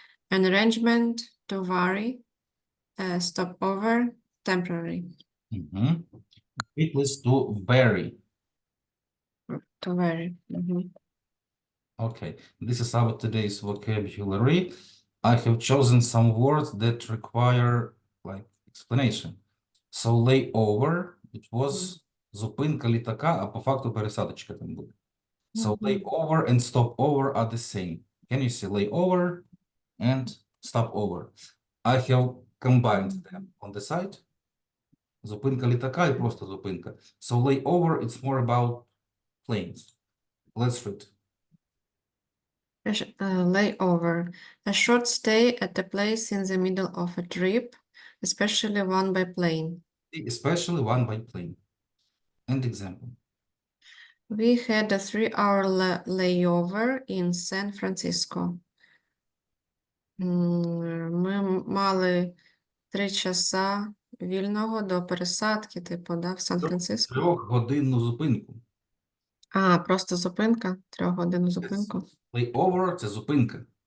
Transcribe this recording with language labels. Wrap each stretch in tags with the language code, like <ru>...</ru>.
<en>An arrangement, to vary, a stopover, temporary. It is to vary. To vary. Okay, this is our today's vocabulary. I have chosen some words that require like explanation. So layover, it was</en> <uk>зупинка літака, а по факту пересадочка там буде.</uk> <en>So layover and stopover are the same. Can you see layover and stopover? I have combined them on the side.</en> <uk>Зупинка літака і просто зупинка.</uk> <en>So layover, it's more about planes. Let's read. Layover, a short stay at a place in the middle of a trip, especially one by plane. Especially one by plane. And example. We had a 3-hour layover in San Francisco.</en> <uk>Ми мали 3 часа вільного до пересадки, типу, да, в Сан-Франциско. 3-годинну зупинку. Просто зупинка, 3-годинну зупинку. Layover – це зупинка.</uk>